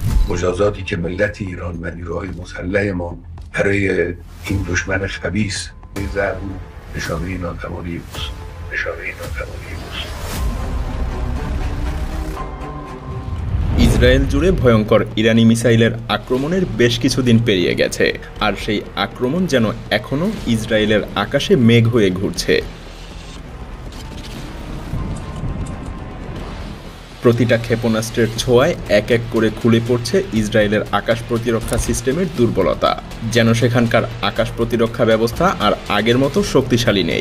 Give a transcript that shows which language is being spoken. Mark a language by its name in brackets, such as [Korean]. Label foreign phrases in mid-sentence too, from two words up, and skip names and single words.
[Persian] مجازاتی که ملت ایران و نیروهای مسلح ما برای این دشمن خبیث می‌ذارن نشانه ناتوانی اوست. [Bangla] ইসরায়েল জুড়ে ভয়ঙ্কর ইরানি মিসাইলের আক্রমণের বেশ কিছুদিন পেরিয়ে গেছে, আর সেই আক্রমণ যেন এখনও ইসরায়েলের আকাশে মেঘ হয়ে ঘুরছে। প্রতিটা ক্ষেপণাস্ত্রের ছোঁয়ায় এক এক করে খুলে পড়ছে ইসরায়েলের আকাশ প্রতিরক্ষা সিস্টেমের দুর্বলতা, যেন সেখানকার আকাশ প্রতিরক্ষা ব্যবস্থা আর আগের মতো শক্তিশালী নেই।